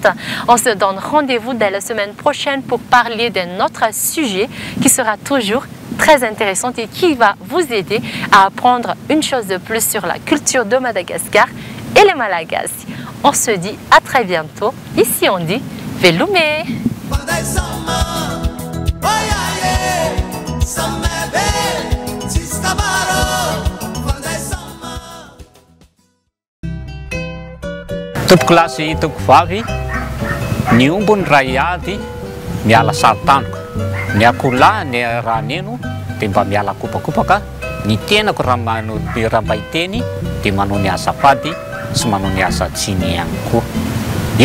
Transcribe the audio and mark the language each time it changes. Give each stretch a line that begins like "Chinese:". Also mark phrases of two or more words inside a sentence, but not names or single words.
French: On se donne rendez-vous dès la semaine prochaine pour parler d'un autre sujet qui sera toujours très intéressant et qui va vous aider à apprendre une chose de plus sur la culture de Madagascar et les Malagasy. On se dit à très bientôt. Ici on dit Velume.
Malagasy: Tompoko lahy sy tompoko vavy, ny ombony raha hiady miala sarotaniko, ny akoholahy ny raha neno dia mba miala kopakopaka, ny tenako raha mba hiteny dia manao ny azafady sy manao ny asa tsiny ihany koa.